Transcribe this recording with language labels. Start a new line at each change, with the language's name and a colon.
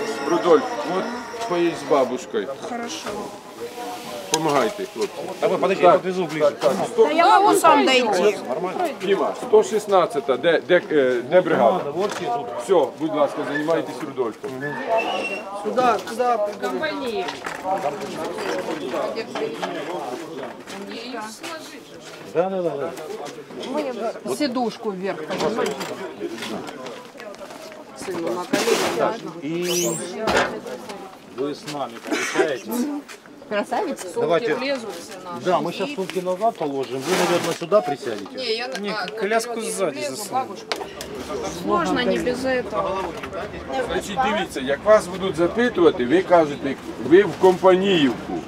Ukrainian: Рудольф, от поїдь з бабушкою.
Russian: Хорошо.
Ukrainian: Помагайте, хлопці.
Russian: А вы подожди, я подвезу ближе. Да я могу сам дойти.
Ukrainian: Діма, 116-та, де бригада? Все, будь ласка, займайтесь Рудольфом.
Russian: Сюда.
Ukrainian: Компанії.
Russian: Да. Сидушку вверх.
Ukrainian: Сину на коліна.
Russian: И вы с нами получаете.
Ukrainian: Красавець?
Russian: Давайте. Сумки влезуть наші. Да, мы сейчас сумки назад положим. Вы, наверное, сюда присядете.
Ukrainian: Ні, я
Russian: коляску сзади засуну. Сложно не без этого.
Ukrainian: Значить, дивіться, як вас будуть запитувати, ви кажете, ви в Компаніївку.